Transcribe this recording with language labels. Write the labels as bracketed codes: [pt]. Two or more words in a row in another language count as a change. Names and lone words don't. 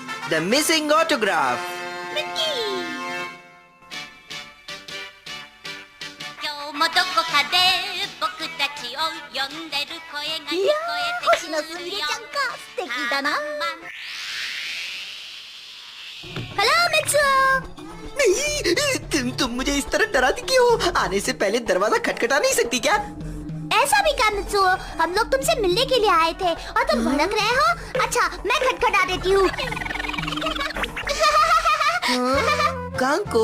[en] The missing autograph. [ja] 今日もどこかで僕たちを呼んでる声が聞こえてくるよ。星野すみれちゃんか、素敵だな。 [hi] हेलो मित्सुओ। नहीं, तुम मुझे इस तरह डराती क्यों? आने से पहले दरवाजा खटखटा नहीं सकती क्या? ऐसा भी क्या मित्सुओ, हम लोग तुमसे मिलने के लिए आए थे और तुम भड़क रहे हो। अच्छा, मैं खटखटा देती हूँ। कांको,